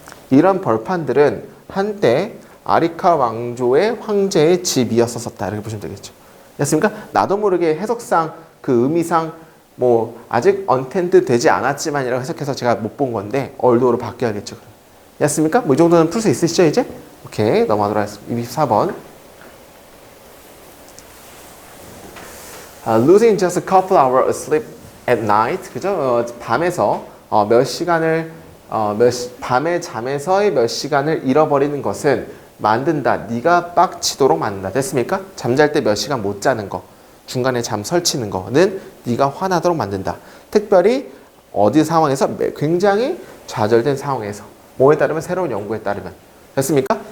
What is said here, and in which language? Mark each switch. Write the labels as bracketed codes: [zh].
[ko] 이런 벌판들은 한때 아리카 왕조의 황제의 집이었었다. 이렇게 보시면 되겠죠. 됐습니까? 나도 모르게 해석상 그 의미상 뭐 아직 untended 되지 않았지만이라고 해석해서 제가 못 본 건데 although로 바뀌어야겠죠. 됐습니까? 뭐 이 정도는 풀 수 있으시죠 이제? 오케이 넘어가도록 하겠습니다. 24번. [en] Losing just a couple hours asleep at night. [ko] 그죠? 밤에서 몇 시간을 밤의 잠에서의 몇 시간을 잃어버리는 것은 만든다. 네가 빡치도록 만든다. 됐습니까? 잠잘 때 몇 시간 못 자는 거, 중간에 잠 설치는 거는 네가 화나도록 만든다. 특별히 어디 상황에서 굉장히 좌절된 상황에서 뭐에 따르면 새로운 연구에 따르면 됐습니까?